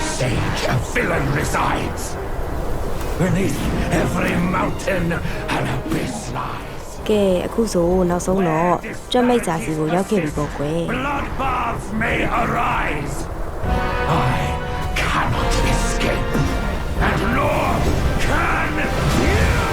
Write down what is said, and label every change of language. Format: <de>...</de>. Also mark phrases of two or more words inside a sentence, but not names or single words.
<en>rage a villain resides. Beneath every mountain an abyss lies.</en> <my>ကဲအခုဆိုနောက်ဆုံးတော့ကြွက်မိတ်စာစီကိုရောက်ခဲ့ပြီပေါ့ကွယ်</my> <en>Bloodbaths may arise. I cannot escape, and nor can you.</en>